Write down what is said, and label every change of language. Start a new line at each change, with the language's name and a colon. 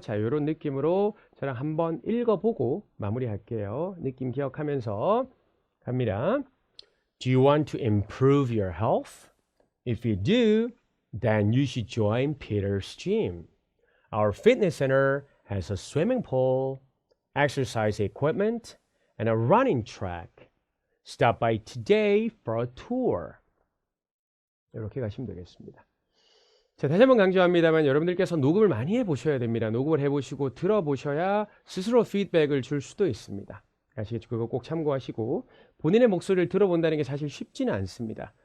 Korean: 자, 이런 느낌으로 저랑 한번 읽어보고 마무리할게요. 느낌 기억하면서 갑니다.
English: Do you want to improve your health? If you do, then you should join Peter's gym. Our fitness center has a swimming pool, exercise equipment, and a running track. Stop by today for a tour.
Korean: 이렇게 가시면 되겠습니다. 자, 다시 한번 강조합니다만 여러분들께서 녹음을 많이 해보셔야 됩니다. 녹음을 해보시고 들어보셔야 스스로 피드백을 줄 수도 있습니다. 아시겠죠? 그거 꼭 참고하시고 본인의 목소리를 들어본다는 게 사실 쉽지는 않습니다.